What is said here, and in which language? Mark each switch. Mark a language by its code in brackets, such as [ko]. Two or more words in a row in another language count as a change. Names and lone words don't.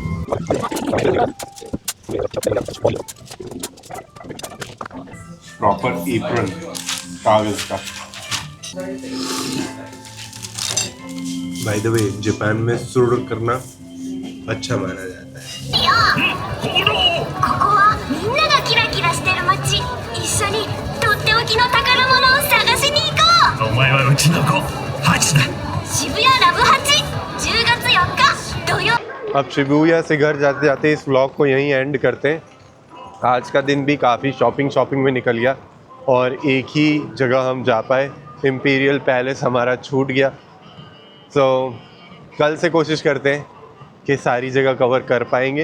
[hi] प्रॉपर एप्रन कागज का। [en] by the way, [hi] जापान में सुर करना अच्छा माना जाता है। [ja] ここはみんながキラキラしてる街。一緒にとっておきの宝物を探しに行こう。お前はうちの子ハチだ。渋谷ラブ8 10月4日土曜。 [hi] अब शिबुया से घर जाते जाते इस व्लॉग को यहीं एंड करते हैं। आज का दिन भी काफ़ी शॉपिंग में निकल गया और एक ही जगह हम जा पाए, इम्पीरियल पैलेस हमारा छूट गया। सो कल से कोशिश करते हैं कि सारी जगह कवर कर पाएंगे।